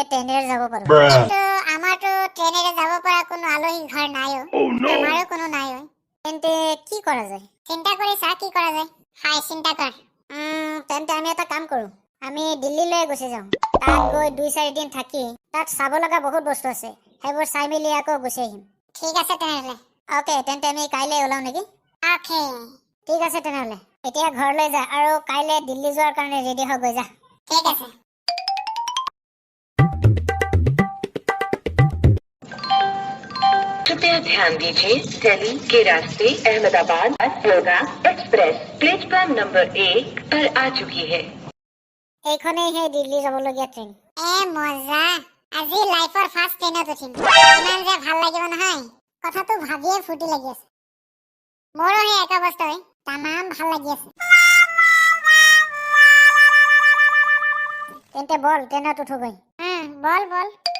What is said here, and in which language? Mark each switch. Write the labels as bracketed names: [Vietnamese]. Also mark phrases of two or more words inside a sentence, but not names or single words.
[Assamese] ট্ৰেইনেৰে যাব পাৰো কিন্তু আমাৰতো ট্ৰেইনেৰে যাব পৰা কোনো আলহী ঘৰ নাই আমাৰো কোনো নাই তেন্তে কি কৰা যায় চিন্তা কৰি চা কি কৰা যায় হাই চিন্তা কৰ তেন্তে আমি এটা কাম কৰো আমি দিল্লীলৈ গুচি যাওঁ তাত গৈ 2-4 দিন থাকি তাত চাব লগা বহুত বস্তু আছে সেইবোৰ চাই মেলি আকৌ গুচি আহিম ঠিক আছে তেনেহলে ওকে তেন্তে আমি কাইলৈ ওলাও নেকি ওকে ঠিক আছে তেনেহলে এতিয়া ঘৰলৈ যা আৰু কাইলৈ দিল্লী যোৱাৰ কাৰণে ৰেডি হৈ গৈ যা ঠিক আছে [Hindi] कृपया ध्यान दीजिए दिल्ली के रास्ते अहमदाबाद योगा एक्सप्रेस [English] platform number [Hindi] 1 पर आ चुकी है [Assamese] এইখনেই হে দিল্লী যাবলগীয়া ট্ৰেইন মজা আজি [English] life first train [Assamese] উঠিম ইমান যে ভাল লাগিব নহয় কথাটো ভাবিয়ে ফুটি লাগি আছে মোৰো হে এক অৱস্থাই তামাম ভাল লাগি আছে তেন্তে বল ট্ৰেইনত উঠো গৈ বল বল